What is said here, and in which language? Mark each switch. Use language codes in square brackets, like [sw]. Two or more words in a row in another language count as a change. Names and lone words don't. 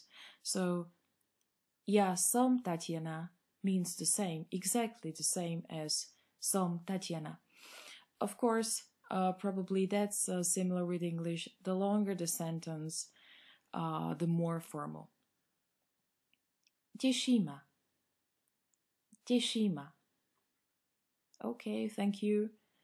[en] So, [sk] ja som Tatiana [en] means the same, exactly the same as [sk] som Tatiana. [en] Of course, probably that's similar with English. The longer the sentence, the more formal. [sk] Teší ma. Teší ma. [en] Okay, thank you.